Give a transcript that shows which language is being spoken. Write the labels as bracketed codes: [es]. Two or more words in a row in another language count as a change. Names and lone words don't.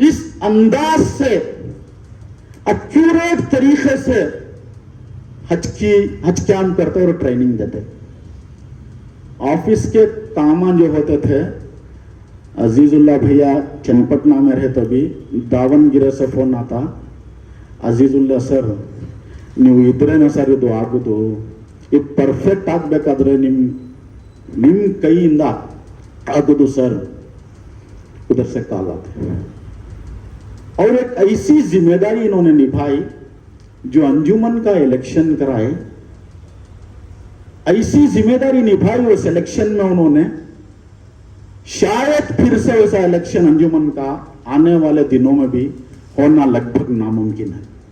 [hi] इस अंदाज से एक्यूरेट तरीके से हज कैंप करते और ट्रेनिंग देते। ऑफिस के काम जो होते थे, अजीजुल्ला भैया चन्नपटना में रहे तभी दावनगिरे से फोन आता, अजीजुल्ला सर [kn] ನೀವು ಇದ್ರೇನೆ ಸರ್ ಇದು ಆಗುದು, ಇದು ಪರ್ಫೆಕ್ಟ್ ಆಗ್ಬೇಕಾದ್ರೆ ನಿಮ್ ಕೈಯಿಂದ ಆಗುದು [hi] सर, उधर से कॉल आते। और एक ऐसी जिम्मेदारी इन्होंने निभाई जो अंजुमन का इलेक्शन कराए, ऐसी जिम्मेदारी निभाई वो सिलेक्शन में उन्होंने, शायद फिर से वैसा इलेक्शन अंजुमन का आने वाले दिनों में भी होना लगभग नामुमकिन है।